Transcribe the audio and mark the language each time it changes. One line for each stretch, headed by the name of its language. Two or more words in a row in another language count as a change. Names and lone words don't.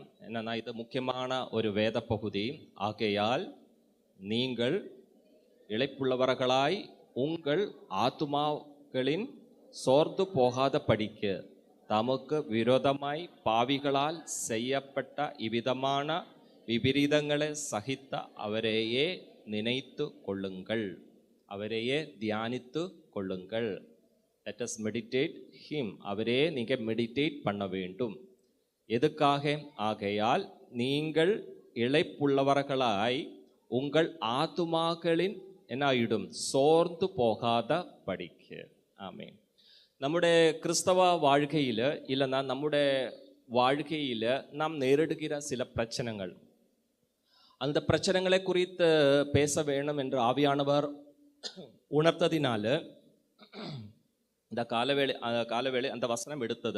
Tamil: என்னன்னா இது முக்கியமான ஒரு வேத பகுதி. ஆகையால் நீங்கள் இளைப்புள்ளவர்களாய் உங்கள் ஆத்துமாக்களின் சோர்ந்து போகாதபடிக்கு தமக்கு விரோதமாய் பாவிகளால் செய்யப்பட்ட இவ்விதமான விபரீதங்களை சகித்த அவரையே நினைத்து கொள்ளுங்கள், அவரையே தியானித்து கொள்ளுங்கள்.
English: Let us meditate him.
Tamil: அவரே நீங்கள் மெடிடேட் பண்ண வேண்டும். எதுக்காக? ஆகையால் நீங்கள் இளைப்புள்ளவர்களாய் உங்கள் ஆத்துமாக்களின் என்ன ஆயிடும்? சோர்ந்து போகாத படிக்க. ஆமென். நம்முடைய கிறிஸ்தவ வாழ்க்கையில் இல்லைன்னா നമ്മുടെ வாழ்க்கையில் நாம் நேரிடுகிற சில பிரச்சனைகள், அந்த பிரச்சனைகளை குறித்து பேச வேணும் என்று ஆவியானவர் உணர்த்ததினால இந்த காலவேளை அந்த வசனம் எடுத்தது.